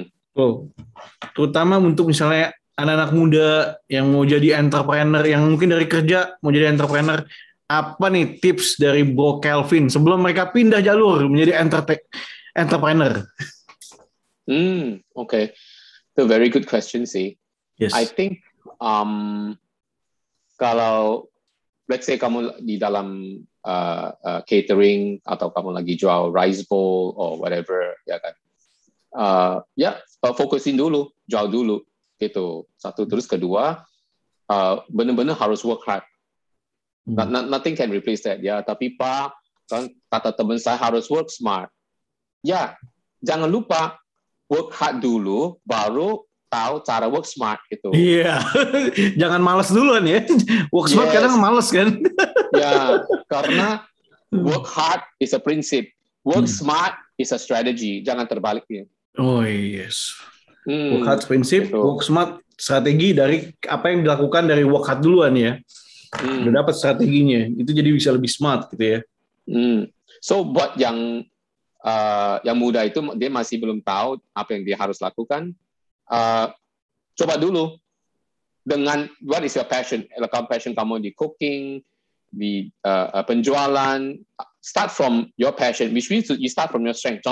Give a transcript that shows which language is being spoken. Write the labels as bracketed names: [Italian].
[Indonesian] Bro, terutama untuk misalnya anak-anak muda yang mau jadi entrepreneur, yang mungkin dari kerja mau jadi entrepreneur, apa nih tips dari Bro Kelvin sebelum mereka pindah jalur menjadi entrepreneur? [English] Okay. It's a very good question sih. Yes. I think [Indonesian] kalau [English] let's say [Indonesian] kamu di dalam catering atau kamu lagi jual rice bowl [English] or whatever [Indonesian] ya kan. Fokusin dulu, jual dulu gitu. Satu, terus kedua benar-benar harus work hard. [English] Nothing can replace that [Indonesian] ya. Tapi Pak, kan kata teman saya harus work smart. Ya, jangan lupa work hard dulu, baru tahu cara work smart gitu. Iya, jangan malas duluan ya. Work smart kadang malas kan. Ya, karena [English] work hard is a prinsip, work smart is a strategy. [Indonesian] Jangan terbaliknya. Oh yes. Work hard prinsip, gitu. Work smart strategi dari apa yang dilakukan dari work hard duluan ya. Udah dapat strateginya, itu jadi bisa lebih smart gitu ya. So buat yang muda itu dia masih belum tahu apa yang dia harus lakukan. Coba dulu dengan [English] what is your passion? [Indonesian] Kalau passion kamu di cooking, di penjualan, [English] start from your passion, which means you start from your strength.